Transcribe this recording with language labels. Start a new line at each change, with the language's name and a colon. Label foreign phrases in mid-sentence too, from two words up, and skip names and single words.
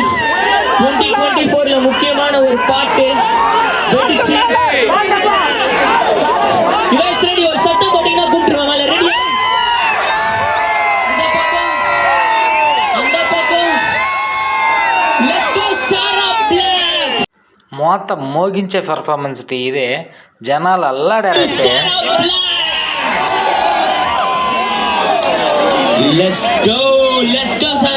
Tamil: 2024ல முக்கியமான ஒரு பாட்டு வெடிச்சு. யுவஸ் ரெடி, ஒரு சத்தம் போட்டீங்கன்னா கூப்பிட்டுருவாங்க. ரெடியா? அந்த பக்கம்
English: let's go
Tamil: సారా బ్లాక్.
Telugu: మోత మోగించే పెర్ఫార్మెన్స్ ఇదే, జనాలు అల్లాడారంటే.
English: let's go Sara.